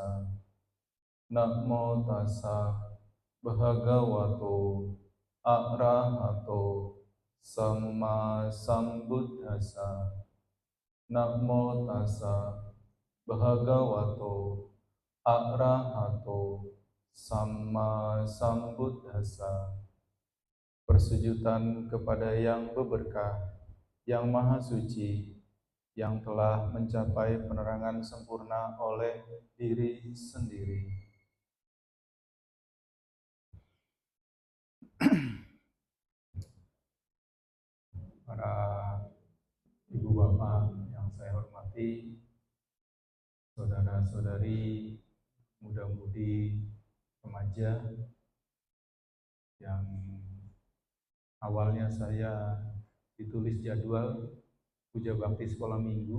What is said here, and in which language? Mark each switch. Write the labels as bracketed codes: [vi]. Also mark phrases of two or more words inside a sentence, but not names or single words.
[pi] Namo tassa bhagavato arahato samma sambuddhassa. Namo tassa bhagavato arahato samma sambuddhassa. [id] Persujudan kepada yang berberkah, yang maha suci, yang telah mencapai penerangan sempurna oleh diri sendiri. Para ibu bapak yang saya hormati, saudara-saudari, muda-mudi, remaja yang awalnya saya ditulis jadwal puja bakti sekolah minggu.